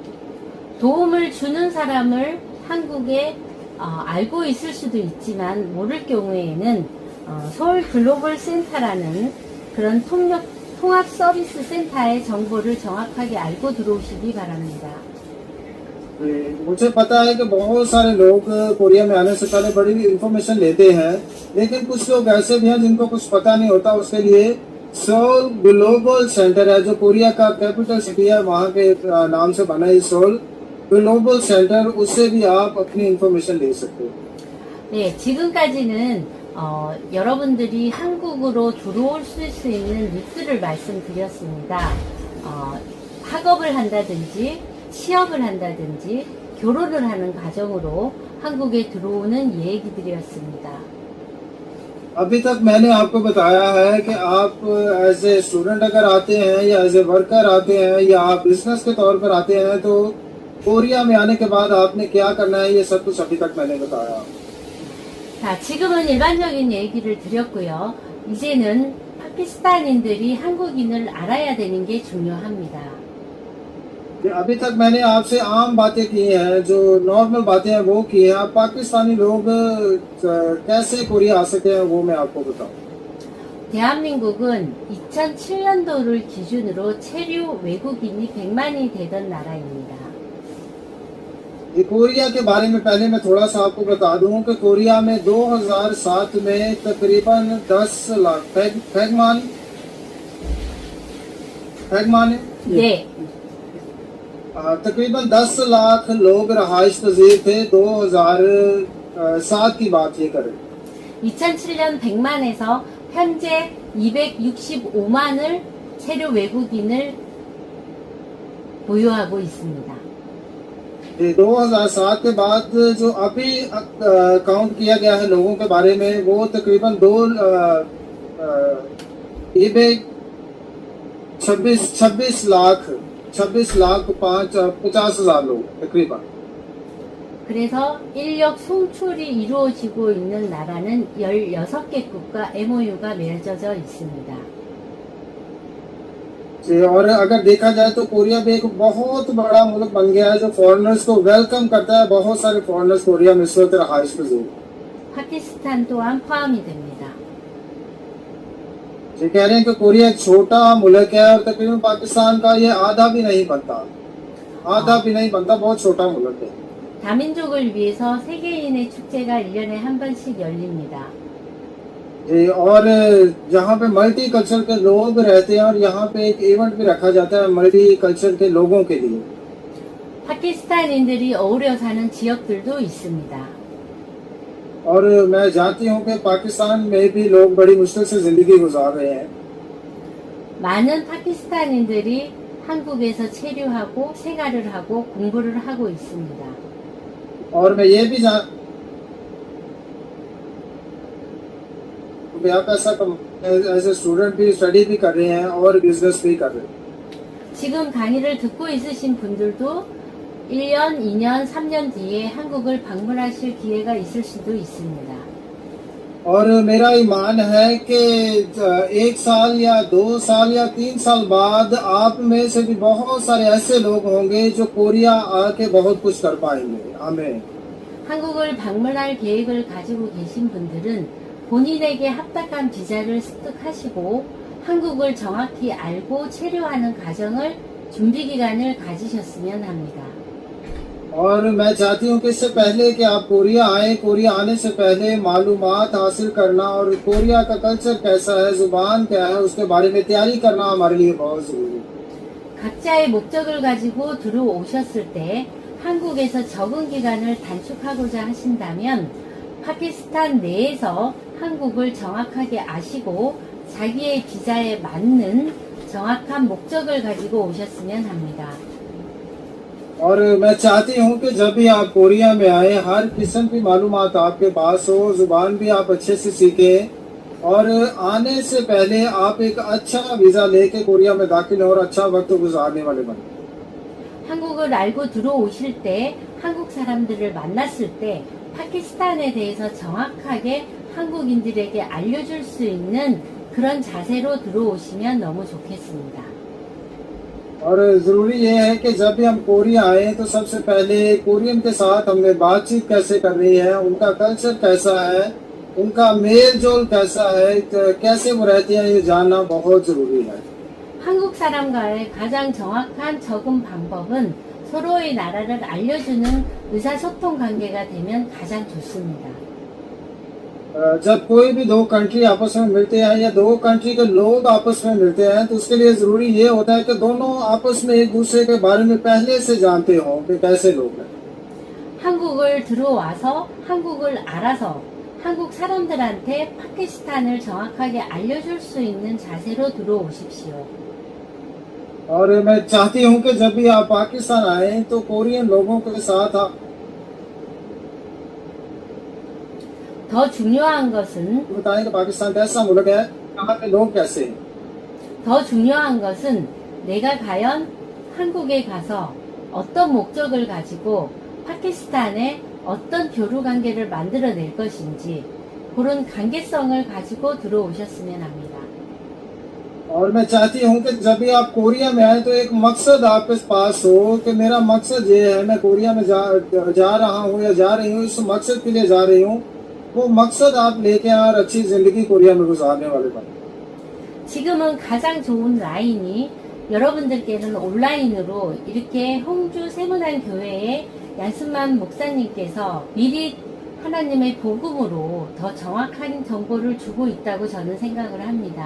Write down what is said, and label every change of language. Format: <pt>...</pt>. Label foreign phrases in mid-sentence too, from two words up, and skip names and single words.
<ko>도움을 주는 사람을 한국에 알고 있을 수도 있지만 모를 경우에는 서울 글로벌 센터라는 그런 통합 서비스 센터의 정보를 정확하게 알고 들어오시기 바랍니다.</ko> <ur>مجھے پتا ہے کہ بہت سارے لوگ کوریا میں آنے سے پہلے بڑی انفارمیشن لیتے ہیں، لیکن کچھ لوگ ایسے بھی ہیں جن کو کچھ پتا نہیں ہوتا. اس کے لیے سول گلوبل سینٹر ہے جو کوریا کا</ur> <en>capital city</en> <ur>ہے، وہاں کے نام سے بنا ہے سول گلوبل سینٹر، اس سے بھی آپ اپنی انفارمیشن لے سکتے ہو.</ur> <ko>네, 지금까지는 여러분들이 한국으로 들어올 수 있는 루트를 말씀드렸습니다. 학업을 한다든지 취업을 한다든지 결혼을 하는 과정으로 한국에 들어오는 얘기들이었습니다.</ko> <ur>ابھی تک میں نے آپ کو بتایا ہے کہ آپ</ur> <en>as a student</en> <ur>اگر آتے ہیں یا</ur> <en>as a worker</en> <ur>آتے ہیں یا آپ بزنس کے طور پر آتے ہیں تو کوریا میں آنے کے بعد آپ نے کیا کرنا ہے، یہ سب کچھ ابھی تک میں نے بتایا.</ur> <ko>자, 지금은 일반적인 얘기를 드렸고요. 이제는 파키스탄인들이 한국인을 알아야 되는 게 중요합니다.</ko> <ur>ابھی تک میں نے آپ سے عام باتیں کی ہیں، جو نارمل باتیں ہیں وہ کی ہیں. آپ پاکستانی لوگ کیسے کوریا آ سکے ہیں وہ میں آپ کو بتاؤں.</ur> <ko>대한민국은 2007년도를 기준으로 체류 외국인이 100만이 되던 나라입니다.</ko> <ur>یہ کوریا کے بارے میں پہلے میں تھوڑا سا آپ کو بتا دوں کہ کوریا میں 2007 میں تقریباً 10 لاکھ فیگمان</ur> <ko>네,</ko> <ur>تقریباً 10 لاکھ لوگ رہائش پذیر تھے. 2007 کی بات یہ کریں.</ur> <ko>2007년 100만에서 현재 265만을 체류 외국인을 보유하고 있습니다.</ko> <ur>2007 کے بعد جو ابھی کاؤنٹ کیا گیا ہے لوگوں کے بارے میں وہ تقریباً 26 لاکھ 50,000 لوگ تقریباً.</ur> <ko>그래서 인력 송출이 이루어지고 있는 나라는 16개국과 MOU가 맺어져 있습니다.</ko> <ur>اور اگر دیکھا جائے تو کوریا بھی ایک بہت بڑا ملک بن گیا ہے جو فارنرز کو ویلکم کرتا ہے. بہت سارے فارنرز کوریا میں اس وقت رہائش پذیر.</ur> <ko>파키스탄 또한 포함이 됩니다.</ko> <ur>یہ کہہ رہے ہیں کہ کوریا ایک چھوٹا ملک ہے اور تقریباً پاکستان کا یہ آدھا بھی نہیں بنتا. بہت چھوٹا ملک ہے.</ur> <ko>다민족을 위해서 세계인의 축제가 1년에 한 번씩 열립니다.</ko> <ur>اور یہاں پہ</ur> <en>multi culture</en> <ur>کے لوگ رہتے ہیں اور یہاں پہ ایک ایونٹ بھی رکھا جاتا ہے</ur> <en>multi culture</en> <ur>کے لوگوں کے لیے.</ur> <ko>파키스탄인들이 어우러 사는 지역들도 있습니다.</ko> <ur>اور میں جانتی ہوں کہ پاکستان میں بھی لوگ بڑی مشکل سے زندگی گزار رہے ہیں.</ur> <ko>많은 파키스탄인들이 한국에서 체류하고 생활을 하고 공부를 하고 있습니다.</ko> <ur>اور میں یہ بھی جان پیسہ ایسے اسٹوڈنٹ بھی اسٹڈی بھی کر رہے ہیں اور بزنس بھی کر رہے ہیں.</ur> <ko>지금 강의를 듣고 있으신 분들도 1년, 2년, 3년 뒤에 한국을 방문하실 기회가 있을 수도 있습니다.</ko> <ur>اور میرا ایمان ہے کہ 1 سال یا 2 سال یا 3 سال بعد آپ میں سے بھی بہت سارے ایسے لوگ ہوں گے جو کوریا آ کے بہت کچھ کر پائیں گے. آمین.</ur> <ko>한국을 방문할 계획을 가지고 계신 분들은 본인에게 합당한 비자를 습득하시고 한국을 정확히 알고 체류하는 과정을 준비 기간을 가지셨으면 합니다.</ko> <ur>اور میں چاہتی ہوں کہ اس سے پہلے کہ آپ کوریا آئے، کوریا آنے سے پہلے معلومات حاصل کرنا اور کوریا کا کلچر کیسا ہے، زبان کیا ہے، اس کے بارے میں تیاری کرنا ہمارے لیے بہت ضروری ہے.</ur> <ko>각자의 목적을 가지고 들어오셨을 때 한국에서 적응 기간을 단축하고자 하신다면 파키스탄 내에서 한국을 정확하게 아시고 자기의 비자에 맞는 정확한 목적을 가지고 오셨으면 합니다.</ko> <ur>اور میں چاہتی ہوں کہ جب بھی آپ کوریا میں آئے ہر قسم کی معلومات آپ کے پاس ہو، زبان بھی آپ اچھے سے سیکھیں اور آنے سے پہلے آپ ایک اچھا ویزا لے کے کوریا میں داخل ہو اور اچھا وقت گزارنے والے بنے.</ur> <ko>한국을 알고 들어오실 때 한국 사람들을 만났을 때 파키스탄에 대해서 정확하게 한국인들에게 알려줄 수 있는 그런 자세로 들어오시면 너무 좋겠습니다.</ko> <ur>اور ضروری یہ ہے کہ جب بھی ہم کوریا آئے تو سب سے پہلے کورین کے ساتھ ہم نے بات چیت کیسے کرنی ہے، ان کا کلچر کیسا ہے، ان کا میل جول کیسا ہے، کیسے وہ رہتے ہیں، یہ جاننا بہت ضروری ہے.</ur> <ko>한국 사람과의 가장 정확한 적응 방법은 서로의 나라를 알려주는 의사소통 관계가 되면 가장 좋습니다.</ko> <ur>جب کوئی بھی دو کنٹری آپس میں ملتے ہیں یا دو کنٹری کے لوگ آپس میں ملتے ہیں تو اس کے لیے ضروری یہ ہوتا ہے کہ دونوں آپس میں ایک دوسرے کے بارے میں پہلے سے جانتے ہو کہ کیسے لوگ ہیں.</ur> <ko>한국을 들어와서 한국을 알아서 한국 사람들한테 파키스탄을 정확하게 알려줄 수 있는 자세로 들어오십시오.</ko> <ur>اور میں چاہتی ہوں کہ جب بھی آپ پاکستان آئے تو کورین لوگوں کے ساتھ آپ</ur> <ko>더 중요한 것은</ko> <ur>بتائیں کہ پاکستان کیسا ملک ہے، یہاں کے لوگ کیسے ہیں.</ur> <ko>더 중요한 것은 내가 과연 한국에 가서 어떤 목적을 가지고 파키스탄에 어떤 교류 관계를 만들어낼 것인지 그런 관계성을 가지고 들어오셨으면 합니다.</ko> <ur>اور میں چاہتی ہوں کہ جب بھی آپ کوریا میں آئے تو ایک مقصد آپ کے پاس ہو کہ میرا مقصد یہ ہے، میں کوریا میں جا رہا ہوں یا جا رہی ہوں، اس مقصد کے لیے جا رہی ہوں. وہ مقصد آپ لے کے آئے اور اچھی زندگی کوریا میں گزارنے والے بنے.</ur> <ko>지금은 가장 좋은 라인이 여러분들께는 온라인으로 이렇게 홍주 세문안 교회의 얀스만 목사님께서 미리 하나님의 복음으로 더 정확한 정보를 주고 있다고 저는 생각을 합니다.</ko>